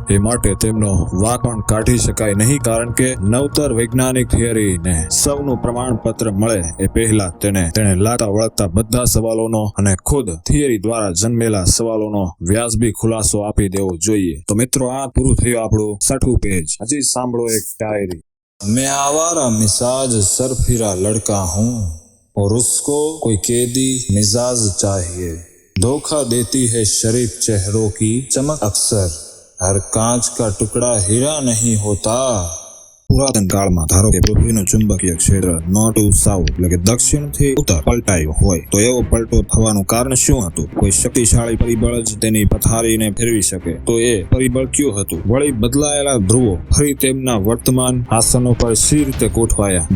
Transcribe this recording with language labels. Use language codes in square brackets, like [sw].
[gu] એ માટે તેમનો વાંક પણ કાઢી શકાય નહીં, કારણ કે નવતર વૈજ્ઞાનિક થિયરીને સૌનું પ્રમાણપત્ર મળે એ પહેલા તેણે લાગતા વળગતા બધા સવાલોનો અને ખુદ થિયરી દ્વારા જન્મેલા સવાલોનો વ્યાજબી ખુલાસો આપી દેવો જોઈએ. તો મિત્રો, આ પૂરું થયું આપણું 60મું પેજ. હજી સાંભળો એક ડાયરી. [hi] मैं आवारा मिजाज सरफिरा लड़का हूँ और उसको कोई कैदी मिजाज चाहिए. धोखा देती है शरीफ चेहरों की चमक अक्सर, हर कांच का टुकड़ा हीरा नहीं होता. [gu] પુરાતન કાળમાં ધારો કે પૃથ્વીનું ચુંબકીય ક્ષેત્ર નોર્થ ટુ સાઉથ એટલે કે દક્ષિણથી ઉત્તર પલટાયું હોય, તો એવો પલટો થવાનું કારણ શું હતું? કોઈ શક્તિશાળી પરિબળ જ તેની પથારીને ફેરવી શકે. તો એ પરિબળ કયું હતું? વળી બદલાયેલા ધ્રુવો ફરી તેમના વર્તમાન આસનો પર સી રીતે ગોઠવાયા?